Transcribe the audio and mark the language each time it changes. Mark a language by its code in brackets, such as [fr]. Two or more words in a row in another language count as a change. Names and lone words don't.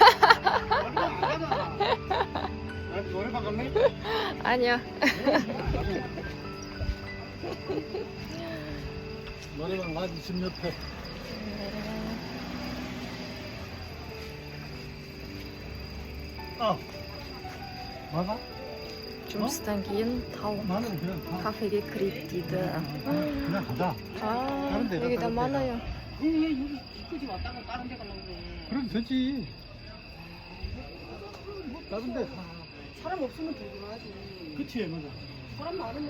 [ko] 노래방 갔네? 아니야. 노래방 가 집 옆에. 맞아? [kk] жұмыстан кейін тау [ko] 나는 그냥 가. 카페에 그립 дейді. 그냥 가자. 아, 다른 데가, 여기 다 다른 많아요. 여기 끝이 왔다가 다른 데 가려고 그래. 그럼 되지. 다른 데 가. 사람 없으면 들고 가야지. 그치, 맞아. 사람 많으면